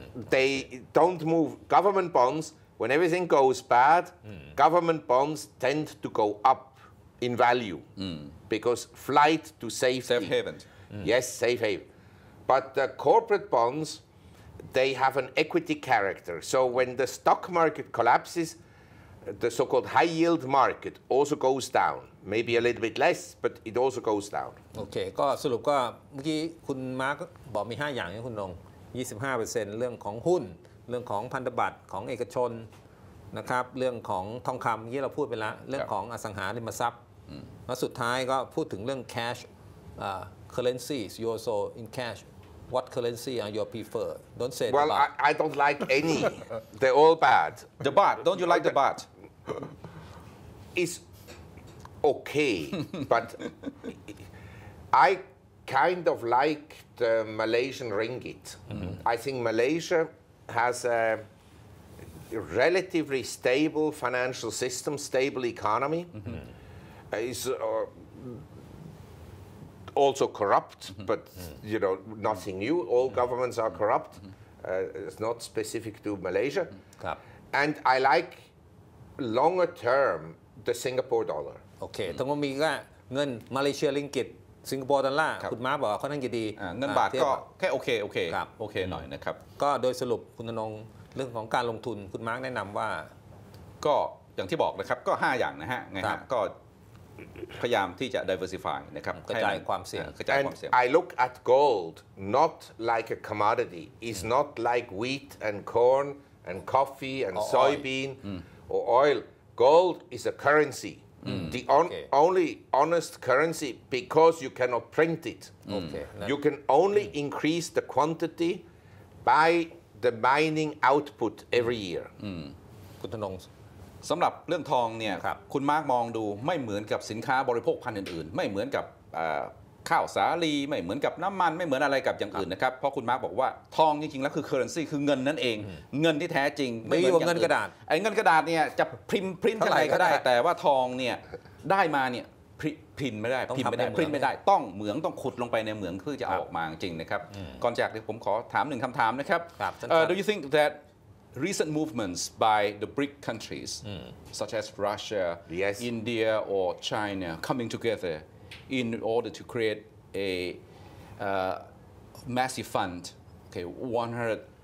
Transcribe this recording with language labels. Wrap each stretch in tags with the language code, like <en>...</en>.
<en>They don't move. Government bonds, when everything goes bad, government bonds tend to go up in value because flight to safety. Safe haven. Yes, safe haven. But the corporate bonds, they have an equity character. So when the stock market collapses, the so-called high-yield market also goes down. Maybe a little bit less, but it also goes down.</en> <th>โอเคก็สรุปก็เมื่อกี้คุณมาร์คบอกมี5อย่างให้คุณนง 25% เรื่องของหุ้นเรื่องของพันธบัตรของเอกชนนะครับเรื่องของทองคำที่เราพูดไปแล้วเรื่องของอสังหาริมทรัพย์แล้วสุดท้ายก็พูดถึงเรื่อง</th> <en>cash currencies you also in cash what currency are your prefer don't say well I don't like any they're all bad the baht don't you like the baht it's okay but I kind of like the Malaysian ringgit I think Malaysia has a relatively stable financial system stable economy is also corrupt, but you know nothing new. All governments are corrupt. It's not specific to Malaysia. And I like longer term the Singapore dollar.</en> <th>โอเคทั้งหมดมีก็เงินมาเลเซียริงกิตสิงคโปร์ดอลลาร์คุณมาร์คบอกว่าค่อนข้างจะดี เงินบาทก็แค่โอเคหน่อยนะครับ ก็โดยสรุปคุณธนงเรื่องของการลงทุนคุณมาร์คแนะนำว่า ก็อย่างที่บอกนะครับก็5อย่างนะฮะไงฮะก็พยายามที่จะ diversify นะครับ กระจายความเสี่ยง</th> <en>And I look at gold not like a commodity. It's not like wheat and corn and coffee and soybean or oil. Gold is a currency. The only honest currency because you cannot print it. You can only increase the quantity by the mining output every year.</en> <th>คุณธนง สำหรับเรื่องทองเนี่ยคุณมาร์กมองดูไม่เหมือนกับสินค้าบริโภคภัณฑ์อื่นๆไม่เหมือนกับข้าวสาลีไม่เหมือนกับน้ำมันไม่เหมือนอะไรกับอย่างอื่นนะครับเพราะคุณมาร์กบอกว่าทองจริงๆแล้วคือ currency คือเงินนั่นเองเงินที่แท้จริง ไม่เหมือนเงินกระดาษ ไอ้เงินกระดาษเนี่ยจะพิมพ์ยังไงก็ได้แต่ว่าทองเนี่ยได้มาเนี่ยพิมพ์ไม่ได้พิมพ์ไม่ได้ต้องเหมืองต้องขุดลงไปในเหมืองเพื่อจะออกมาจริงนะครับก่อนจากผมขอถาม1คำถามนะครับ</th> <en>Do you think that recent movements by the BRIC countries, such as Russia, India, or China, coming together in order to create a massive fund, okay, 100</en>